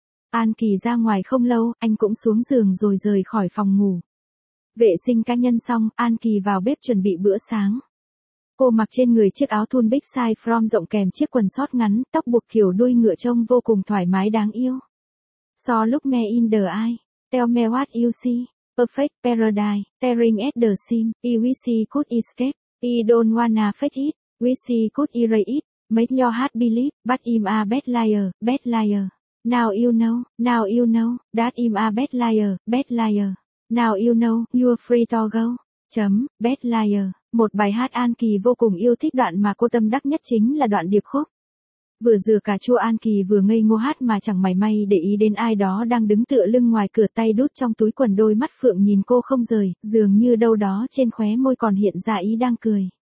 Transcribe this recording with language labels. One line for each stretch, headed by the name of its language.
Vietnamese: An Kỳ ra ngoài không lâu, anh cũng xuống giường rồi rời khỏi phòng ngủ. Vệ sinh cá nhân xong, An Kỳ vào bếp chuẩn bị bữa sáng. Cô mặc trên người chiếc áo thun Big Size From rộng kèm chiếc quần short ngắn, tóc buộc kiểu đuôi ngựa trông vô cùng thoải mái đáng yêu.
English: So look me in the eye, tell me what you see, perfect paradise, staring at the sim, I wish I could escape, I don't wanna fake it, wish I could erase it, make your heart believe, but I'm a bad liar, now you know, that I'm a bad liar, now you know, you're free to go, bad liar.
Vietnamese: Một bài hát An Kỳ vô cùng yêu thích, đoạn mà cô tâm đắc nhất chính là đoạn điệp khúc. Vừa dừa cà chua An Kỳ vừa ngây ngô hát mà chẳng mảy may để ý đến ai đó đang đứng tựa lưng ngoài cửa, tay đút trong túi quần, đôi mắt phượng nhìn cô không rời, dường như đâu đó trên khóe môi còn hiện ra ý đang cười.